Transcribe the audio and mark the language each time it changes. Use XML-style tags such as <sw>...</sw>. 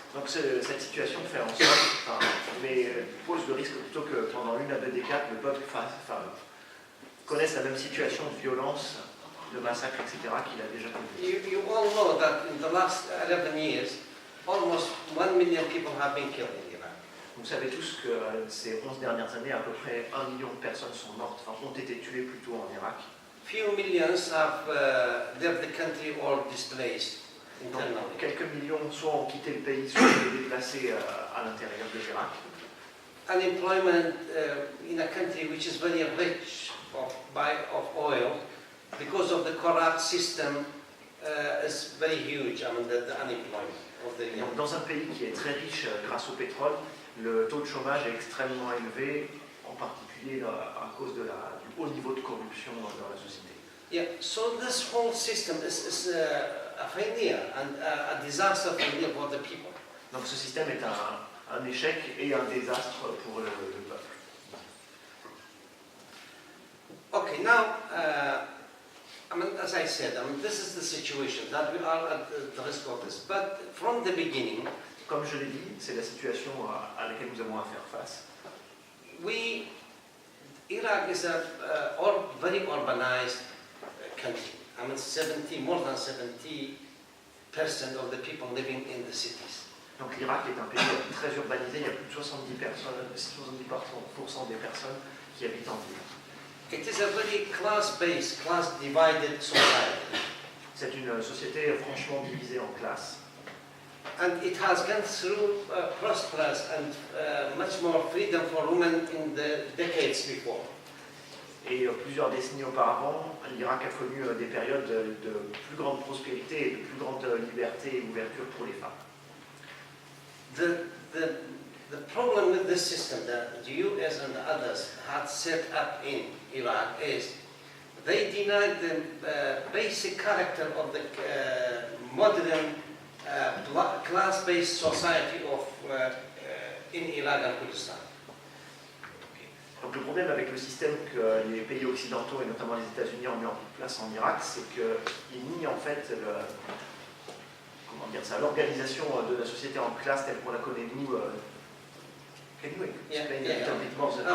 <fr>Donc cette situation fait en sorte, pose le risque plutôt que pendant 1 à 2 décades, le peuple connaisse la même situation de violence, de massacre, etc. qu'il a déjà connu.</fr> <en>You all know that in the last 11 years, almost 1 million people have been killed in Iraq.</en> <fr>Vous savez tous que ces 11 dernières années, à peu près 1 million de personnes sont mortes, ont été tuées plutôt en Irak.</fr> <en>Few millions have left the country or displaced internally.</en> <fr>Quelques millions soit ont quitté le pays, soit ont été déplacés à l'intérieur de l'Irak.</fr> <en>Unemployment in a country which is very rich of oil, because of the corrupt system, is very huge. I mean, the unemployment of the young.</en> <fr>Donc, dans un pays qui est très riche grâce au pétrole, le taux de chômage est extrêmement élevé, en particulier à cause du haut niveau de corruption dans la société.</fr> <en>Yeah, so this whole system is a failure and a disaster failure for the people.</en> <fr>Donc ce système est un échec et un désastre pour le peuple.</fr> <en>Okay, now, I mean, as I said, this is the situation that we are at the risk of this. But from the beginning,</en> <fr>comme je l'ai dit, c'est la situation à laquelle nous avons à faire face.</fr> <en>Iraq is a very urbanized country. I mean, more than 70% of the people living in the cities.</en> <fr>Donc l'Irak est un pays très urbanisé, il y a plus de 70% des personnes qui habitent en ville.</fr> <en>It is a very class-based, class-divided society.</en> <fr>C'est une société franchement divisée en classes.</fr> <en>And it has gone through prosperous and much more freedom for women in the decades before.</en> <fr>Et plusieurs décennies auparavant, l'Irak a connu des périodes de plus grande prospérité et de plus grande liberté et ouverture pour les femmes.</fr> <en>The problem with this system that the US and the others had set up in Iraq is they denied the basic character of the modern class-based society of in Iraq and Kurdistan.</en> <fr>Donc le problème avec le système que les pays occidentaux et notamment les États-Unis ont mis en place en Irak, c'est qu'ils nient en fait l'organisation de la société en classe telle qu'on la connaît nous.</fr> <en>Can you explain a little bit more</en>